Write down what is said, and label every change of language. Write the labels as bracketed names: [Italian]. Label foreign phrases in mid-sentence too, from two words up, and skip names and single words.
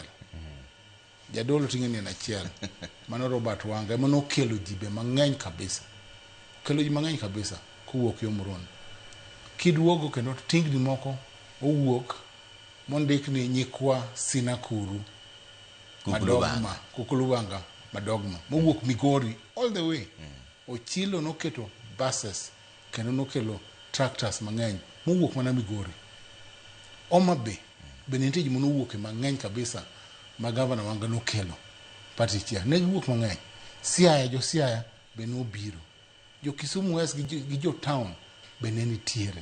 [Luo (Kenya and Tanzania)] Jadolo ting'e ni en achiel. Mano Robert Wanga ema nokelo jibe mang'eny kabisa. Kelo ji mang'eny kabisa kowuok yo Muhoroni. Kiduogo kendo tingni moko owuok mondik ni Nyikwa Sinakuru Madogma, Kukuluwanga Madogma, mowuok Migori [English] all the way. [Luo (Kenya and Tanzania)] Ochilo noketo buses kendo nokelo tractors mang'eny mowuok mana Migori. Homa Bay bende nitie joma nowuok mang'eny kabisa ma gavana Wanga nokelo party chia. Ne giwuok mang'eny. Siaya, jo Siaya be nobiro. Jo Kisumu West gi jo town be ne nitiere.